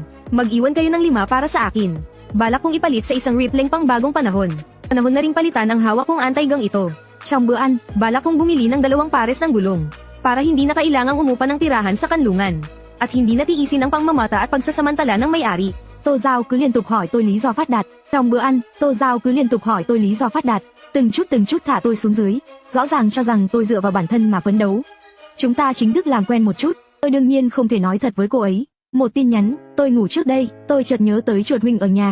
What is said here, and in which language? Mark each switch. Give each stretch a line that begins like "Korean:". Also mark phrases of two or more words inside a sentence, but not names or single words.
Filipino: Mag-iwan kayo ng 5 para sa akin. Balak kong ipalit sa isang rippling pang bagong panahon. Panahon na ring palitan ang hawak kong anti-gang ito. Chambuan, balak kong bumili ng 2 pares ng gulong. Para hindi na kailangang umupa ng tirahan sa kanlungan. At hindi natiisin ang pangmamata at pagsasamantala ng may-ari.
Vietnamese: Tô Giao cứ liên tục hỏi tôi lý do phát đạt. Trong bữa ăn, Tô Giao cứ liên tục hỏi tôi lý do phát đạt. Từng chút thả tôi xuống dưới. Rõ ràng cho rằng tôi dựa vào bản thân mà phấn đấu. Chúng ta chính thức làm quen một chút. Tôi đương nhiên không thể nói thật với cô ấy. Một tin nhắn, tôi ngủ trước đây, tôi chợt nhớ tới chuột huynh ở nhà.